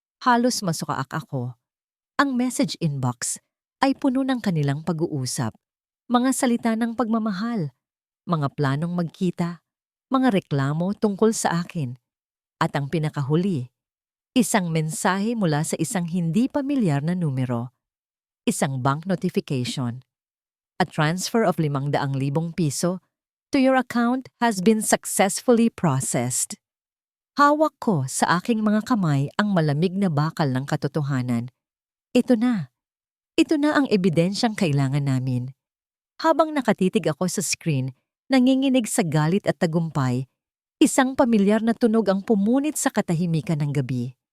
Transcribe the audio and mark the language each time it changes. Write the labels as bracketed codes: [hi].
[tl] Halos masukaak ako. Ang message inbox ay puno ng kanilang pag-uusap. Mga salita ng pagmamahal, mga planong magkita, mga reklamo tungkol sa akin. At ang pinakahuli, isang mensahe mula sa isang hindi pamilyar na numero. Isang bank notification. [en] A transfer of 500,000 piso to your account has been successfully processed. [tl] Hawak ko sa aking mga kamay ang malamig na bakal ng katotohanan. Ito na. Ito na ang ebidensyang kailangan namin. Habang nakatitig ako sa screen, nanginginig sa galit at tagumpay, Isang pamilyar na tunog ang pumunit sa katahimikan ng gabi.